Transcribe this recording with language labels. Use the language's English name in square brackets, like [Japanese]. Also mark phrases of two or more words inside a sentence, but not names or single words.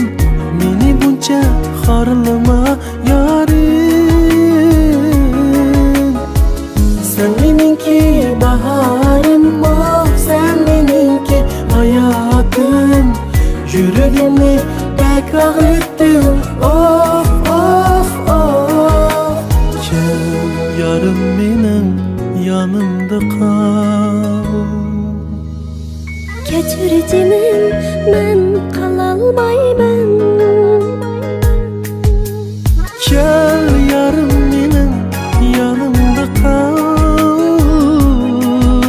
[Uzbek] Meni buncha xorlama yarim. Sen meniki [Turkish] baharim, of, sen meniki hayatım. Yüreğimi pek ağrıttın, of, of, of. Gel yarım benim yanımda kal. [Uzbek] Kechir jinim, men qalolmayman. [Turkish] Gel yarım benim yanımda kal.